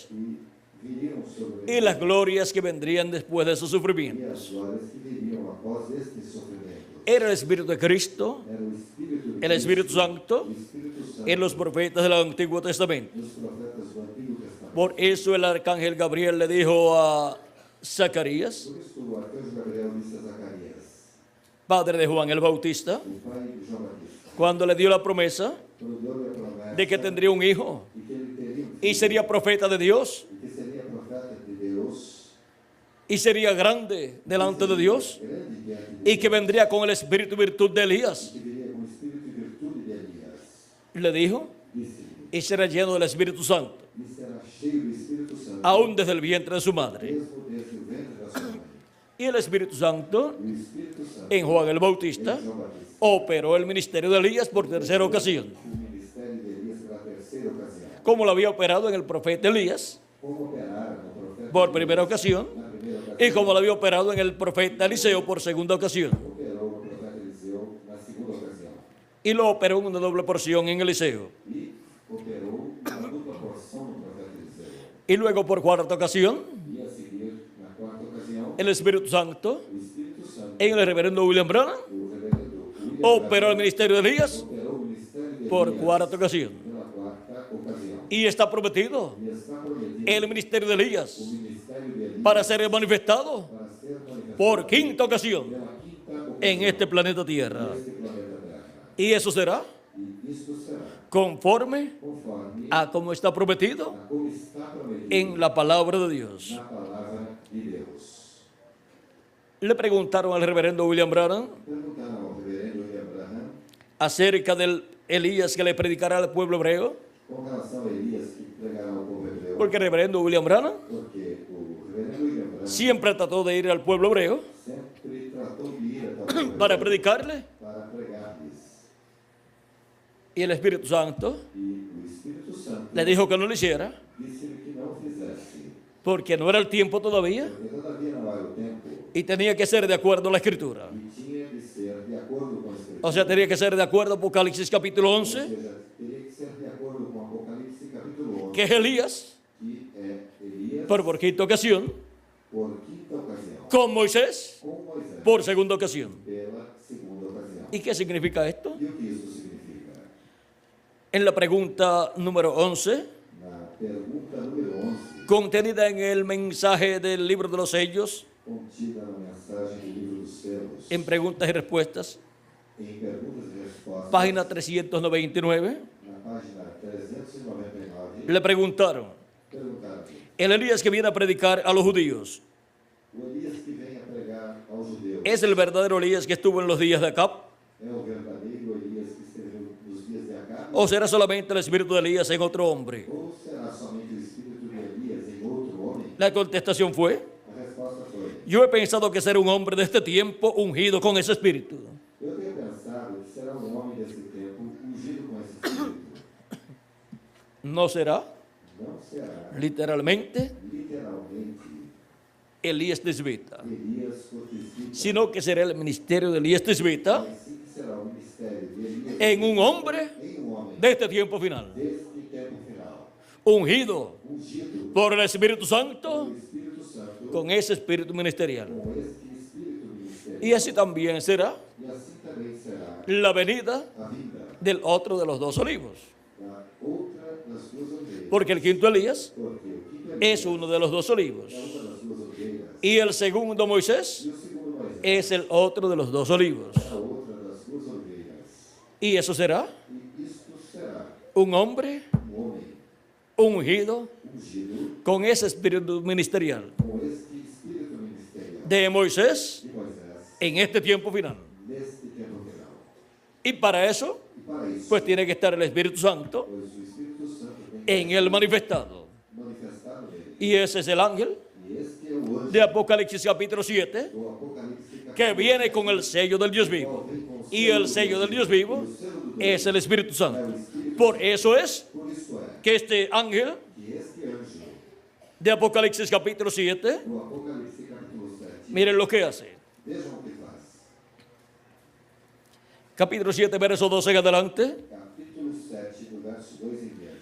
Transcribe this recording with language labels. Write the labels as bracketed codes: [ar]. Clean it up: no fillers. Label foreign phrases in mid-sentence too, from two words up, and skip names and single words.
[pt] que viriam sobre [es] y las glorias que vendrían después de esos e sufrimientos. [pt] as glórias que viriam após estes sofrimentos. [es] Era el Espíritu de Cristo, [pt] Era o Espírito de [es] el Espíritu Cristo, [pt] Santo, o Espírito Santo [es] en los profetas del Antiguo Testamento. [pt] dos profetas do Antigo Testamento. [es] Por eso el arcángel Gabriel le dijo a Zacarías, [pt] Por isso o arcanjo Gabriel disse a Zacarias, [es] padre de Juan el Bautista, [pt] o pai de João Batista, [es] cuando le dio la promesa [pt] quando deu-lhe a promessa [es] de que tendría un hijo [pt] de que ele teria um [es] y [pt] filho, [es] sería profeta de Dios [pt] e que seria profeta de Deus, [es] y sería grande delante de Dios [pt] grande diante de [es] y que vendría con el espíritu y virtud de Elías. [pt] que viria com o espírito e virtude de Elias. [es] Le dijo, [pt] Disse-lhe, [es] y será lleno del Espíritu Santo, [pt] e será cheio do Espírito Santo, [es] aún desde el vientre de su madre. [pt] mesmo desde o ventre da sua mãe. [es] Y el Espíritu Santo [pt] E o Espírito Santo, [es] en Juan el Bautista [pt] em João Batista, [es] operó el ministerio de Elías por tercera ocasión, [pt] o ministério de Elias pela terceira ocasião. [es] como lo había operado en el profeta Elías [pt] Como operara no profeta [es] por primera ocasión [pt] na primeira ocasião, [es] y como lo había operado en el profeta Eliseo por segunda ocasión. [pt] operou no profeta Eliseu na segunda ocasião. [es] Y lo operó en una doble porción en Eliseo. [pt] E operou uma dupla porção no profeta Eliseu. [es] Y luego por cuarta ocasión, [pt] E a seguir, na quarta ocasião, [es] el Espíritu Santo [pt] o Espírito Santo, [es] en el reverendo William Branham [pt] o reverendo William [es] operó el [pt] Branham, [es] ministerio de Elías [pt] operou o ministério de [es] por [pt] Elias [es] cuarta ocasión. [pt] pela quarta ocasião. [es] Y está prometido [pt] E está prometido [es] el ministerio de [pt] o [es] Elías [pt] ministério de Elias [es] para ser manifestado [pt] para ser manifestado [es] por quinta ocasión [pt] pela quinta ocasião [es] en este planeta Tierra. [pt] neste planeta Terra. [es] Y eso será [pt] E isto será [es] conforme [pt] conforme [es] a como está prometido [pt] a como está prometido [es] en la palabra de Dios. [pt] na palavra de Deus. [es] Le preguntaron al reverendo William Branham [pt] Perguntaram ao reverendo William Branham [es] acerca del Elías que le predicará al pueblo hebreo, [pt] com relação a Elias que pregará ao povo hebreu, [es] porque el reverendo William Branham [pt] porque o reverendo William Branham [es] siempre trató de ir al pueblo hebreo [pt] sempre tratou de ir até o povo [es] para [pt] hebreu [es] predicarle, [pt] para pregar-lhes. [es] y el Espíritu Santo [pt] E o Espírito Santo [es] le dijo que no lo hiciera, [pt] disse-lhe que não fizesse, [es] porque no era el tiempo todavía [pt] porque todavía não era o tempo [es] y tenía que ser de acuerdo a la Escritura. [pt] e tinha de ser de acordo com a Escritura. [es] O sea, tenía que ser de acuerdo a Apocalipsis capítulo [pt] Ou 11, seja, teria que ser de acordo com Apocalipse capítulo 11, [es] que es Elías, [pt] que é Elias [es] por quinta ocasión, [pt] por quinta ocasião, [es] con Moisés, [pt] com Moisés [es] por segunda ocasión. [pt] pela segunda ocasião. [es] ¿Y qué significa esto? [pt] E o que isso significa? [es] En la pregunta número 11, [pt] Na pergunta número 11, [es] contenida en el mensaje del libro de los sellos, [pt] contida na mensagem do livro dos selos, [es] en preguntas y respuestas, [pt] em perguntas e respostas, [es] página 399, [pt] na página 399, [es] le preguntaron, [pt] perguntaram: [es] el Elías que viene a predicar a los judíos, [pt] o Elias que vem a pregar aos judeus [es] ¿es el verdadero Elías que estuvo en los días de Acab? [pt] é o verdadeiro Elias que esteve nos dias de Acabe? [es] ¿O será solamente el espíritu de Elías en otro hombre? [pt] Ou será somente o espírito de Elias em outro homem? [es] La contestación fue, [pt] A resposta foi: [es] yo he pensado que será un hombre de este tiempo ungido con ese espíritu. [pt] eu tenho pensado que será um homem desse tempo ungido com esse espírito. [es] No será [pt] Não será [es] literalmente [pt] literalmente [es] Elías Tisbita, [pt] Elias Cotisita, [es] sino que será el ministerio de Elías Tisbita [pt] mas sim que será o ministério de Elias [es] en un hombre [pt] em um homem [es] de este tiempo final, [pt] deste tempo final, [es] ungido [pt] ungido [es] por el Espíritu Santo [pt] pelo Espírito Santo [es] con ese espíritu ministerial. [pt] com este espírito ministerial. dele. [es] Y así también será [pt] E assim também será [es] la venida [pt] a vinda [es] del otro de los dos olivos. [pt] da outra das duas oliveiras. [es] Porque el quinto Elías [pt] Porque o quinto [es] es uno de los dos olivos. [pt] é uma das duas oliveiras. [es] Y el segundo Moisés [pt] E o segundo Moisés [es] es el otro de los dos olivos. [pt] é a outra das duas oliveiras. [es] Y eso será [pt] E isto será [es] un hombre [pt] homem [es] ungido [pt] ungido [es] con ese espíritu ministerial [pt] com este espírito ministerial [es] de Moisés [pt] de Moisés [es] en este tiempo final. [pt] neste tempo final. [es] Y para eso, [pt] E para isso, [es] pues tiene que estar el Espíritu Santo [pt] pois o Espírito Santo vem [es] en él manifestado. [pt] manifestado nele. [es] Y ese es el ángel [pt] E este é o anjo [es] de Apocalipsis capítulo 7 [pt] do Apocalipse [es] que viene con el sello del Dios vivo. Y el sello del Dios vivo es el Espíritu Santo. Por eso es [pt] Por isso é [es] que este ángel [pt] que este anjo [es] de Apocalipsis capítulo 7, [pt] do Apocalipse capítulo 7, [es] miren lo que hace. [pt] vejam o que faz. [es] Capítulo 7, verso 12 en adelante, [pt] Capítulo 7, do verso 2 em diante.